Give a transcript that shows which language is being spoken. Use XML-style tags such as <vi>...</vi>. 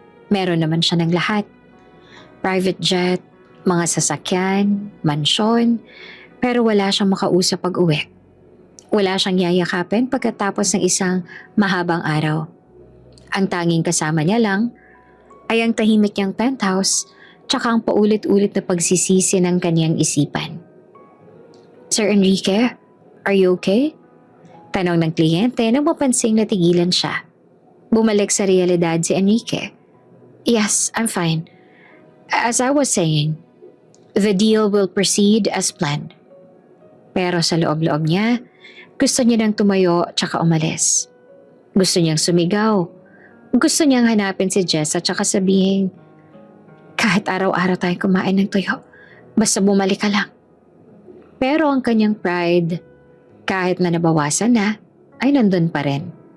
<tl>Meron naman siya ng lahat. Private jet, mga sasakyan, mansyon, pero wala siyang makausap pag-uwi. Wala siyang yayakapin pagkatapos ng isang mahabang araw. Ang tanging kasama niya lang ay ang tahimik niyang penthouse tsaka ang paulit-ulit na pagsisisi ng kanyang isipan.</tl> <en>Sir Enrique, are you okay?</en> <tl>Tanong ng kliyente nang mapansing natigilan siya. Bumalik sa realidad si Enrique.</tl> <en>Yes, I'm fine. As I was saying, the deal will proceed as planned.</en> <tl>Pero sa loob-loob niya, gusto niya nang tumayo tsaka umalis. Gusto niyang sumigaw. Gusto niyang hanapin si Jess at tsaka sabihin, kahit araw-araw tayong kumain ng tuyo, basta bumalik ka lang. Pero ang kanyang pride, kahit na nabawasan na, ay nandun pa rin.</tl>